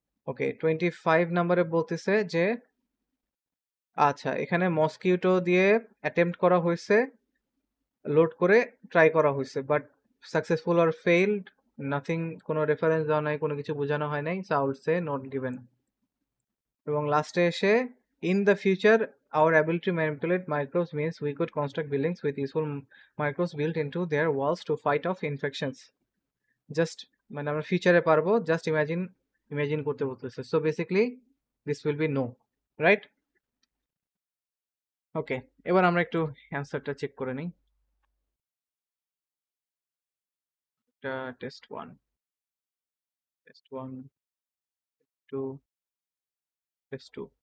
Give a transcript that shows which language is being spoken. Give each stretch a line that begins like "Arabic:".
Bangla: ওকে, 25 নম্বরে বলতেছে যে, আচ্ছা, এখানে মসকিউটো দিয়ে অ্যাটেম্প্ট করা হয়েছে, লোড করে ট্রাই করা হয়েছে,
English: but successful or failed, nothing,
Bangla: কোনো রেফারেন্স দেওয়া নাই, কোনো কিছু বোঝানো হয় নাই,
English: So I would say not given.
Bangla: এবং লাস্টে এসে,
English: In the future our ability to manipulate microbes means we could construct buildings with useful microbes built into their walls to fight off infections.
Bangla: Just, মানে আমরা ফিউচারে পারবো, just imagine, imagine করতে বলতেছে।
English: So basically this will be no, right?
Bangla: ওকে, এবার আমরা একটু অ্যান্সারটা চেক করে নিই।
English: এটা test one, test one, two, test two.